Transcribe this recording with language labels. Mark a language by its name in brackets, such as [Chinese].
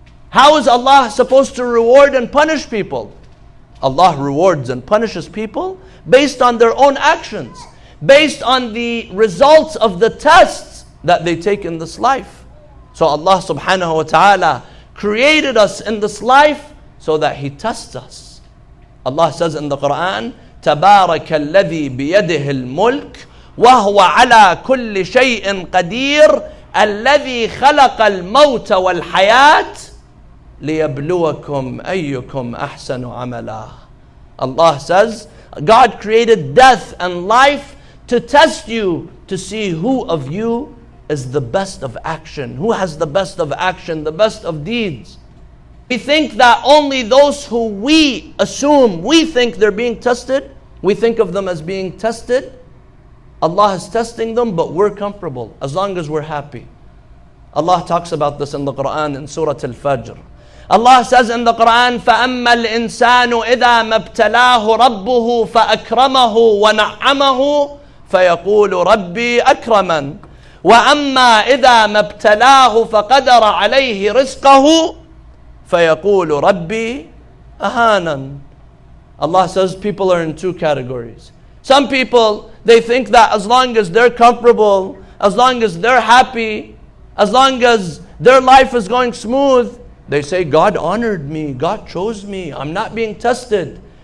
[English] How is Allah supposed to reward and punish people? Allah rewards and punishes people based on their own actions, based on the results of the tests that they take in this life. So Allah subhanahu wa ta'ala created us in this life so that He tests us. [Arabic] Allah says in the Quran, تبارك الذي بيده الملك وهو على كل شيء قدير الذي خلق الموت والحياة ليبلوكم أيكم أحسن عملا. [English] Allah says, God created death and life to test you, to see who of you is the best of action, who has the best of action, the best of deeds. We think that only those who we think they're being tested, we think of them as being tested. Allah is testing them, but we're comfortable as long as we're happy. Allah talks about this in the Quran in Surah Al-Fajr. [Arabic] Allah says in the Quran, فَأَمَّا الْإِنسَانُ إِذَا مَبْتَلَاهُ رَبُّهُ فَأَكْرَمَهُ وَنَعَّمَهُ فَيَقُولُ رَبِّي أَكْرَمَنِ وَأَمَّا إِذَا مَبْتَلَاهُ فَقَدَرَ عَلَيْهِ رِزْقَهُ فَيَقُولُ رَبِّي أَهَانَنِ. [English] Allah says people are in two categories. Some people, they think that as long as they're comfortable, as long as they're happy, as long as their life is going smooth, they say, God honored me, God chose me, I'm not being tested.